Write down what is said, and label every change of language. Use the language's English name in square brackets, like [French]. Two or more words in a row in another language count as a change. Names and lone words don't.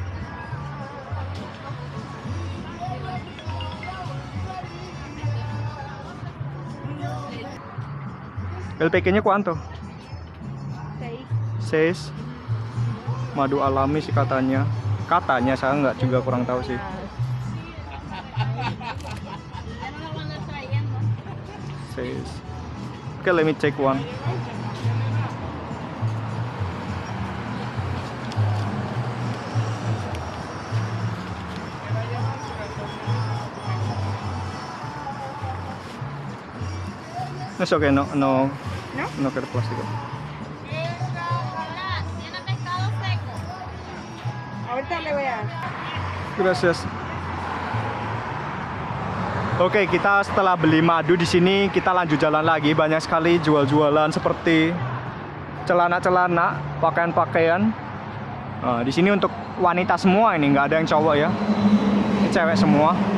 [Indonesian] LPK-nya kuanto? 6. Madu alami sih katanya. Katanya, saya nggak juga, kurang tahu sih. Oke, [English] let me take one. It's okay, [Spanish] no quiero plástico. Ahorita le voy a... Gracias. [Indonesian] Oke, kita setelah beli madu di sini, kita lanjut jalan lagi. Banyak sekali jual-jualan seperti celana-celana, pakaian-pakaian. Nah, di sini untuk wanita semua, ini nggak ada yang cowok ya. Ini cewek semua.